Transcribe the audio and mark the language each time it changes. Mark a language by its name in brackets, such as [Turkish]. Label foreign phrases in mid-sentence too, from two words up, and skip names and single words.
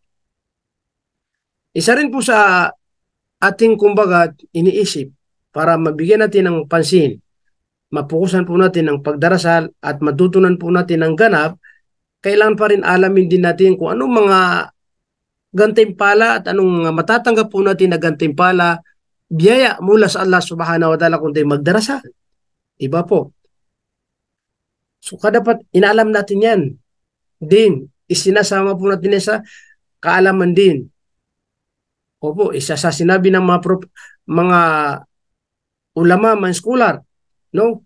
[Filipino] Isa rin po sa ating kumbaga iniisip para mabigyan natin ng pansin, mapukusan po natin ang pagdarasal at matutunan po natin ang ganap, kailangan pa rin alamin din natin kung anong mga gantimpala at anong matatanggap po natin na gantimpala, biyaya mula sa Allah [Arabic] سبحانه وتعالى [Filipino] kung tayo magdarasal. Iba po. So dapat inaalam natin yan. Din, isinasama po natin sa kaalaman din. Opo, isa sa sinabi ng mga ulama, mga scholar, no?